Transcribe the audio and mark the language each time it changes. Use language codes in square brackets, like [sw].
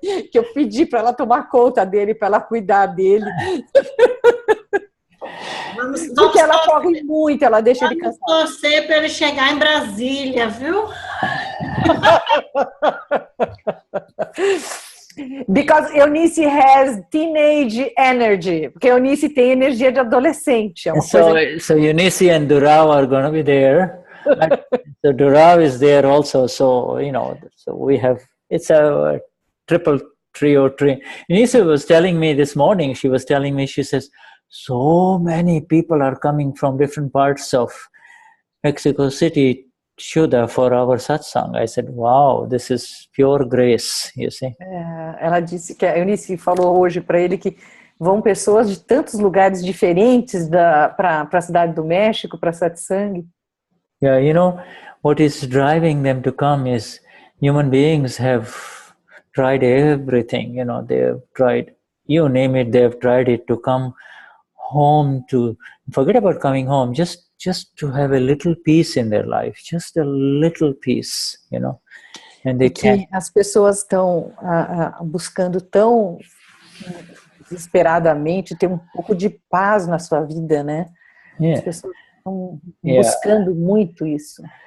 [pt] que eu pedi para ela tomar conta dele, para ela cuidar dele. Porque ela corre muito, ela deixa ele cansado. Vamos torcer para ele chegar em Brasília, viu? [en] Because Eunice has teenage energy. [pt] Porque Eunice tem energia de adolescente. [en] So Eunice and Durao are going to be there. So Durao is there also. So so we have, it's a triple trio tree. Eunice was telling me this morning. She says, so many people are coming from different parts of Mexico City, Shuddha, for our satsang. I said, wow, this is pure grace, you see. [pt] Ela disse que a Eunice falou hoje para ele que vão pessoas de tantos lugares diferentes para a cidade do México, para satsang. [en] Yeah, what is driving them to come is human beings have tried everything. They have tried, you name it, they have tried it, to come home, to forget about coming home, just to have a little peace in their life, just a little peace, and they can't. [pt] As pessoas estão buscando tão desesperadamente ter um pouco de paz na sua vida, né? Yeah. As pessoas estão buscando muito isso.